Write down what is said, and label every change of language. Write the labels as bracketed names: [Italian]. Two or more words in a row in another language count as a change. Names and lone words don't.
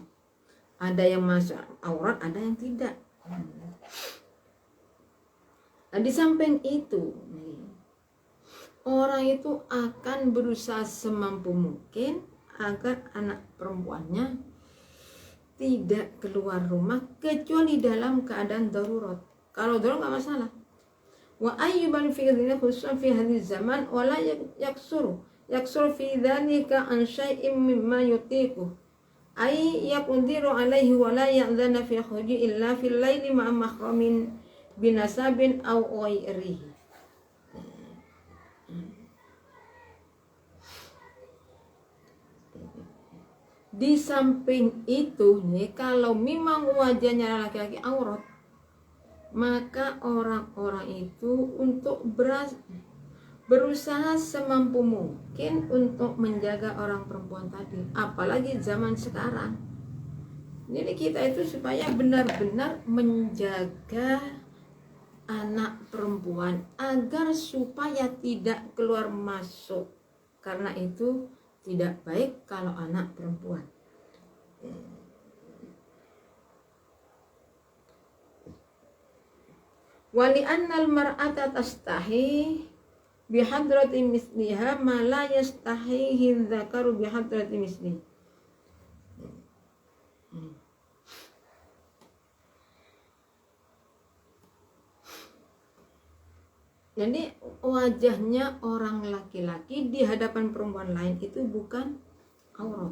[Indonesian] Ada yang masuk aurat, ada yang tidak. Nah, di samping itu orang itu akan berusaha semampu mungkin agar anak perempuannya tidak keluar rumah kecuali dalam keadaan darurat. Kalau darurat nggak masalah. [Arabic] وأيوبان في ذلك خصوصا في هذه زمان ولا يقصر في ذلك عن شيء مما يطيق أي يقدر عليه ولا يأذن في خروج إلا في الليل مع محرم بنسب أو غيره. [Indonesian] Di samping itu nih, kalau memang wajahnya laki-laki aurat, maka orang-orang itu untuk berusaha semampu mungkin untuk menjaga orang perempuan tadi, apalagi zaman sekarang. Jadi kita itu supaya benar-benar menjaga anak perempuan agar supaya tidak keluar masuk, karena itu tidak baik kalau anak perempuan. [Arabic] ولأن المرأة تستحي بحضرة مثلها ما لا يستحيه ذكر بحضرة مثله. [Indonesian] Jadi wajahnya orang laki-laki di hadapan perempuan lain itu bukan aurat.